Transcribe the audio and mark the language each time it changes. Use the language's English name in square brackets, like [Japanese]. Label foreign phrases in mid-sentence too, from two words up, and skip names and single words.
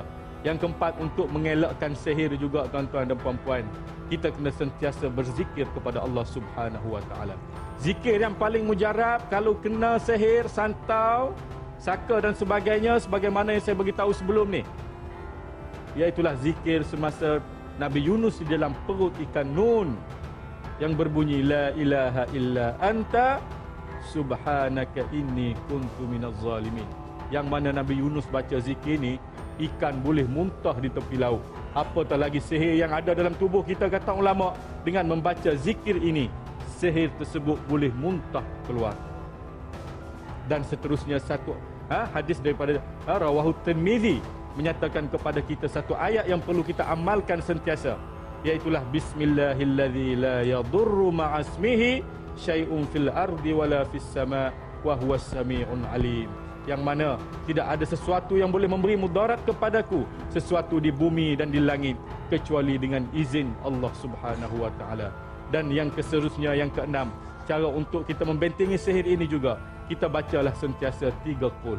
[Malay] Yang keempat, untuk mengelakkan sihir juga tuan-tuan dan puan-puan, kita kena sentiasa berzikir kepada Allah [Arabic] سبحانه وتعالى. [Malay] Zikir yang paling mujarab kalau kena sihir, santau, saka dan sebagainya, sebagaimana yang saya beritahu sebelum ni, iaitulah zikir semasa Nabi Yunus di dalam perut ikan Nun yang berbunyi [Arabic] لا إله إلا أنت سبحانك إني كنت من الظالمين. [Malay] Yang mana Nabi Yunus baca zikir ni, ikan boleh muntah di tepi laut. Apatah lagi sihir yang ada dalam tubuh kita, kata ulama, dengan membaca zikir ini, sihir tersebut boleh muntah keluar. Dan seterusnya, satu hadis daripada Rawahu Tirmizi menyatakan kepada kita satu ayat yang perlu kita amalkan sentiasa, iaitulah [Arabic] بسم الله الذي لا يضر مع اسمه شيء في الأرض ولا في السماء وهو السميع العليم. [Malay] Yang mana tidak ada sesuatu yang boleh memberi mudarat kepadaku, sesuatu di bumi dan di langit, kecuali dengan izin Allah [Arabic] سبحانه وتعالى. [Malay] Dan yang seterusnya, yang keenam, cara untuk kita membentengi sihir ini juga, kita bacalah sentiasa 3 qul.